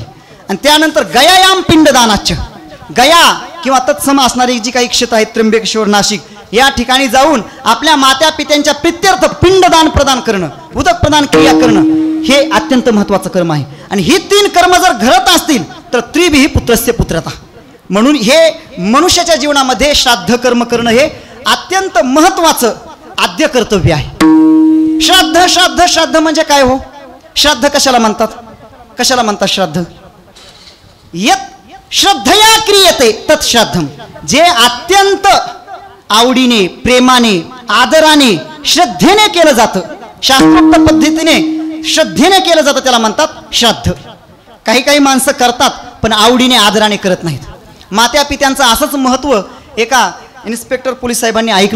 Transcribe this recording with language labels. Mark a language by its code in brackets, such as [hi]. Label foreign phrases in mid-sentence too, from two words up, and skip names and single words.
[mr] आणि त्यानंतर [sa] गयायाम पिंडदानाच्च. [mr] गया किंवा तत्सम असणारी जी काही क्षेत्र आहेत, त्र्यंबकेश्वर, नाशिक, या ठिकाणी जाऊन आपल्या मात्या पित्यांच्या प्रित्यर्थ पिंडदान प्रदान करणं, उदक प्रदान क्रिया करणं, हे अत्यंत महत्त्वाचं कर्म आहे. आणि ही 3 कर्म जर घडत असतील तर [sa] त्रिभिः पुत्रस्य पुत्रता. [mr] म्हणून हे मनुष्याच्या जीवनामध्ये श्राद्ध कर्म करणं हे अत्यंत महत्त्वाचं आद्य कर्तव्य आहे. श्राद्ध श्राद्ध श्राद्ध म्हणजे काय हो? श्राद्ध कशाला म्हणतात? कशाला म्हणतात श्राद्ध? [sa] यत् श्रद्धया क्रियते तत् श्राद्धम. [mr] जे अत्यंत आवडीने, प्रेमाने, आदराने, श्रद्धेने केलं जातं, शास्त्रोक्त पद्धतीने श्रद्धेने केलं जातं, त्याला म्हणतात श्राद्ध. काही काही माणसं करतात पण आवडीने आदराने करत नाहीत. मात्या पित्यांचं असंच महत्त्व एका इन्स्पेक्टर पोलीस साहेबांनी ऐकलं.